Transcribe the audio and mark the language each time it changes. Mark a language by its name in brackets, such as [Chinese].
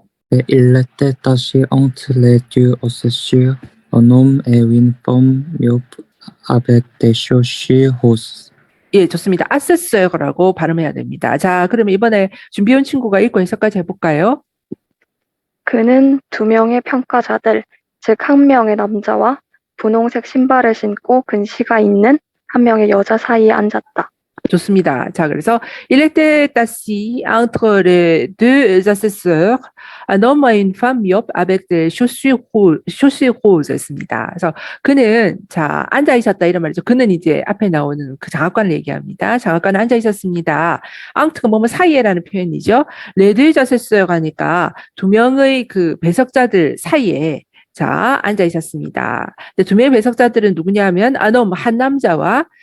[French] 네, il était assis entre les deux assesseurs, un homme et une femme myope avec des chaussures roses. [Korean] 예, 좋습니다. 아세스라고 발음해야 됩니다. 자, 그러면 이번에 준비해온 친구가 읽고 해석까지 해볼까요? 그는 두 명의 평가자들, 즉 한 명의 남자와 분홍색 신발을 신고 근시가 있는 한 명의 여자 사이에 앉았다. 좋습니다. [French] 자, 그래서 il était assis entre les deux assesseurs, un homme et une femme myope avec des chaussures roses입니다. [Korean] 그래서 그는 자 앉아 있었다 이런 말이죠. 그는 이제 앞에 나오는 그 장학관을 얘기합니다. 장학관에 앉아 있었습니다. 앙트가 뭐뭐 사이에라는 표현이죠. [French] les deux assesseurs [Korean] 하니까 두 명의 그 배석자들 사이에 자 앉아 있었습니다. 두 명의 배석자들은 누구냐면 아놈 한 남자와